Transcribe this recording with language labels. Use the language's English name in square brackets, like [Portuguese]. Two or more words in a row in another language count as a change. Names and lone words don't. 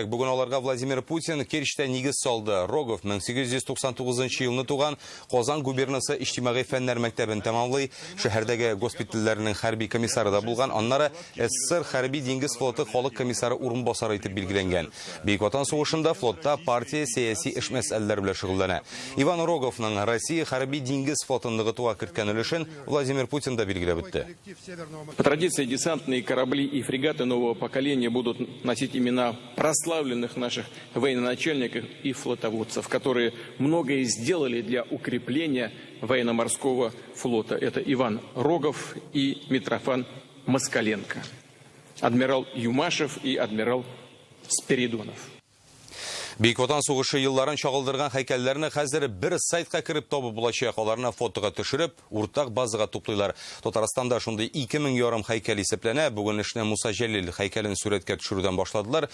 [Tatar] Бүген аларга Владимир Путин Керчьтә нигез салды. Рогов 1899 елны туган, Казан губернасы иҗтимагый фәннәр мәктәбен тәмамлый, шәһәрдәге госпитальләрнең хәрби комиссары да булган, аннары СССР хәрби диңгез флоты халык комиссары урынбасары итеп билгеләнгән. Бөек Ватан сугышында флотта партия сәяси эш мәсьәләләре белән шөгыльләнә. Иван Роговның Россия хәрби диңгез флотын ныгытуга керткән өлешен Владимир Путин да билгеләп үтте. [Russian] По традиции десантные корабли и фрегаты нового поколения будут носить имена прославленных наших военачальников и флотоводцев, которые многое сделали для укрепления военно-морского флота. Это Иван Рогов и Митрофан Москаленко, адмирал Юмашев и адмирал Спиридонов. [Tatar] Бөек Ватан сугышы елларын чагылдырган һәйкәлләрне хәзер бер сайтка кирип табып булачак. Аларны фотога төшереп, уртак базага туплыйлар. Татарстанда шундый 2000 ярым һәйкәл исәпләнә. Бүген эшне Муса Җәлил һәйкәлен сурәткә төшерүдән башладылар.